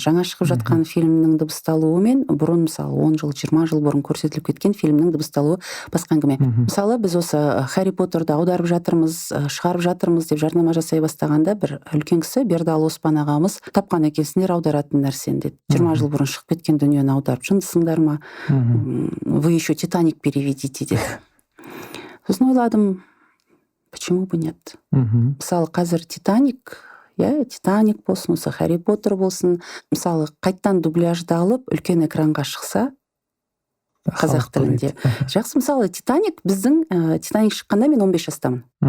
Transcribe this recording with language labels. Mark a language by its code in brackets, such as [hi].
[kk] Жаңа шығып жатқан фильмнің дыбысталуы мен бұрын мысалы 10 жыл, 20 жыл бұрын көрсетіліп кеткен фильмнің дыбысталуы басқа әңгіме. Мысалы біз осы Харри Поттерді аударып жатырмыз, шығарып жатырмыз деп жарнама жасай бастағанда бір үлкен кісі Бердалы Оспан ағамыз тапқан екенсіңдер аударатын нәрсені деді. 20 жыл бұрын шығып кеткен дүниені аударып жындысыңдар ма? [ru] Вы еще Титаник переведите [kk] деді. Сосын ойладым, [ru] почему бы нет? [kk] Мысалы қазір Титаник болсын, осы Харри Поттер болсын, мысалы қайттан дубляждалып үлкен экранға шықса қазақ тілінде. Жақсы, мысалы Титаник Титаник шыққанда мен 15 жастамын.